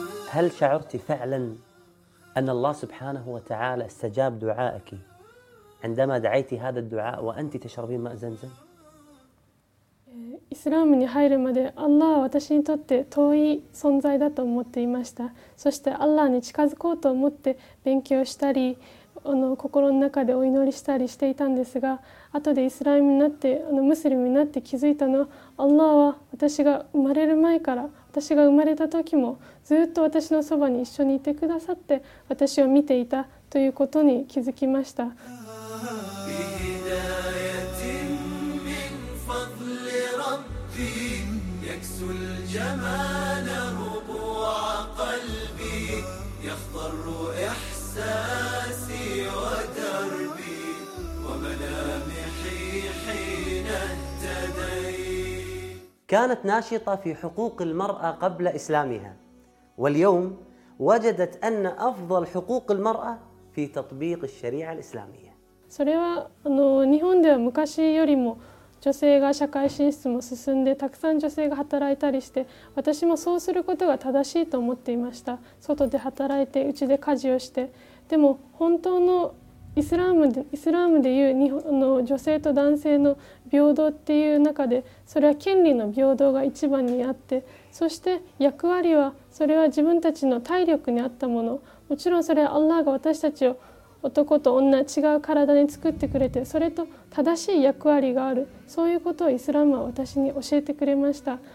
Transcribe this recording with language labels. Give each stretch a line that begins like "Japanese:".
Arabic: هل شعرت فعلا أن الله سبحانه وتعالى استجاب دعائك عندما دعيت هذا الدعاء وأنت تشربين ماء زمزم؟
Japanese: إسلام に入るまで الله は私にとって遠い存在だと思っていました。そして الله に近づこうと思って勉強したり、心の中でお祈りしたりしていたんですが、後でイスラムになって、ムスリムになって気づいたのは、Allah は私が生まれる前から、私が生まれた時もずっと私のそばに一緒にいてくださって私を見ていたということに気づきました。
Arabic: كانت ناشطة في حقوق المرأة قبل إسلامها، واليوم وجدت أن أفضل حقوق المرأة في تطبيق الشريعة الإسلامية.
Japanese: それは日本では昔よりも女性が社会進出も進んで、たくさん女性が働いたりして、私もそうすることが正しいと思っていました。外で働いて、家で家事をして、でも本当のイスラームでいう日本の女性と男性の平等っていう中で、それは権利の平等が一番にあって、そして役割はそれは自分たちの体力にあったもの、もちろんそれはアッラーが私たちを男と女違う体に作ってくれて、それと正しい役割がある、そういうことをイスラームは私に教えてくれました。